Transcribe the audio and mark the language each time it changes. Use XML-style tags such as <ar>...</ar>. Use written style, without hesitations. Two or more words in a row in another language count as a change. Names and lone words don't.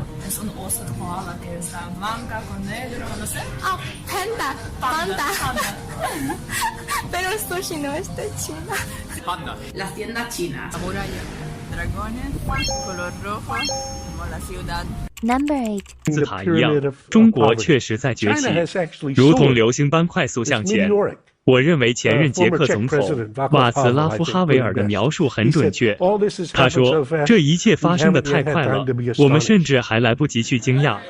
<es>Es un oso de koala que está blanca con negro, no sé. Ah, panda. Pero el sushi no es de China. Panda. Las tiendas chinas. La muralla. Dragones, color rojo, como la ciudad.</es> <en>Number 8.</en> <zh>字塔一样，中国确实在崛起，如同流星般快速向前。我认为前任捷克总统瓦茨拉夫·哈维尔的描述很准确。他说：“这一切发生的太快了，我们甚至还来不及去惊讶。”</zh>